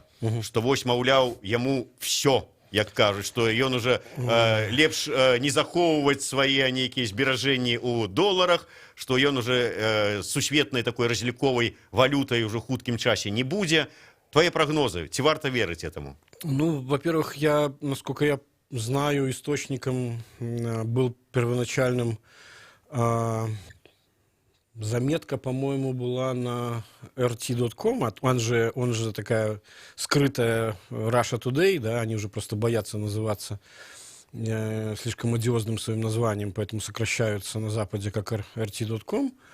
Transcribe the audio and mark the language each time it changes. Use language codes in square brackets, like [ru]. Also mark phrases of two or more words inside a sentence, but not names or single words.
[be] Што вось, маўляў, яму всё, як кажуць, што ён уже лепш не захоўваць свае нейкія зберажэнні ў доларах, што ён уже сусветнай такой разліковай валютай уже хуткім часе не будзе. [ru] Твои прогнозы, [be] ці варта верыць этому? [ru] Ну, во-первых, насколько я знаю, источником был первоначальным заметка, по-моему, была на rt.com, он же такая скрытая Russia Today, да, они уже просто боятся называться слишком одиозным своим названием, поэтому сокращаются на Западе как rt.com.